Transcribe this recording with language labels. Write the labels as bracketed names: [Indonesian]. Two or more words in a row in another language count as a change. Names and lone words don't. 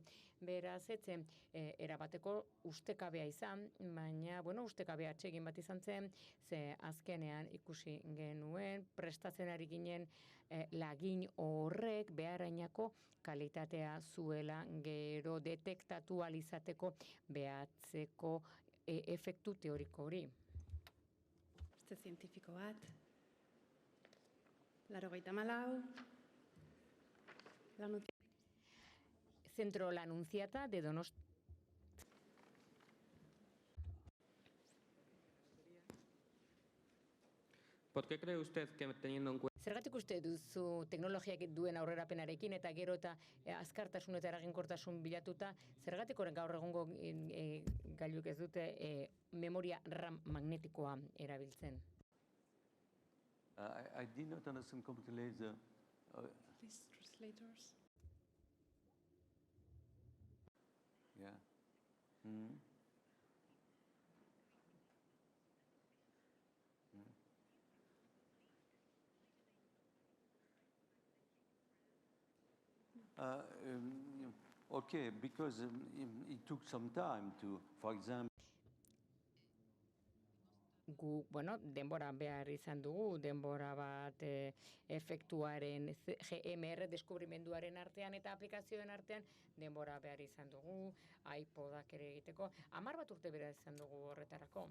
[Basque] Beraz, etzen erabateko ustekabea izan, baina, ustekabea atsegin bat izan zen, ze azkenean ikusi genuen, prestatzen ari ginen lagin horrek beharainako kalitatea zuela gero detektatu alizateko behatzeko efektu teoriko hori. Beste zientifiko bat. 84. [Spanish] Centro La Anunciata de Donostia. ¿Por qué cree usted que teniendo en cuenta... [Basque] Zergatik uste duzu teknologiak duen aurrerapenarekin eta gero eta azkartasun eta eraginkortasun bilatuta, zergatik horren gaur egungo gailuk ez dute memoria RAM magnetikoa erabiltzen? [English] I did not understand completely the... Please, translators. Yeah. Okay, because it took some time to, for example... [Basque] Gu, denbora behar izan dugu, denbora bat efektuaren, GMR deskubrimenduaren artean eta aplikazioen artean, denbora behar izan dugu, iPodak ere egiteko, 10 bat urte behar izan dugu horretarako.